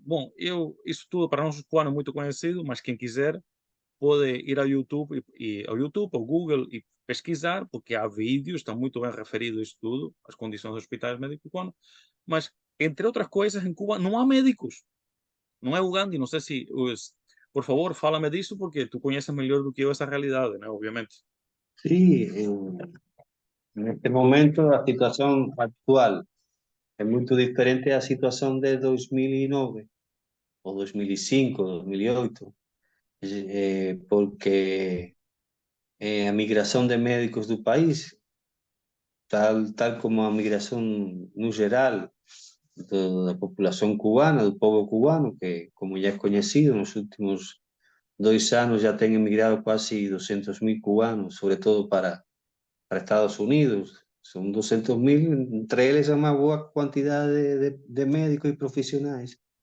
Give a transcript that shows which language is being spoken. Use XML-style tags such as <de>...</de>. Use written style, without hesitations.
<pt>Bom, isso tudo para nós cubanos é muito conhecido, mas quem quiser pode ir ao YouTube, ao Google e pesquisar, porque há vídeos, está muito bem referido isso tudo, as condições dos hospitais médicos cubanos, mas, entre outras coisas, em Cuba não há médicos, não é Uganda, e não sei se, por favor, fala-me disso, porque tu conheces melhor do que eu essa realidade, né, obviamente.</pt> <es>Sí, en este momento la situación actual es muy diferente a la situación de 2009 o 2005, 2008, porque a migración de médicos del país, tal como a migración</es> <pt>no geral da populación cubana, do povo cubano,</pt> <es>que, como ya es conocido, en los últimos 2 años ya han emigrado casi 200.000 cubanos, sobre todo para Estados Unidos. Son</es> <pt>200.000, entre eles é uma boa quantidade de médicos e profissionais.</pt>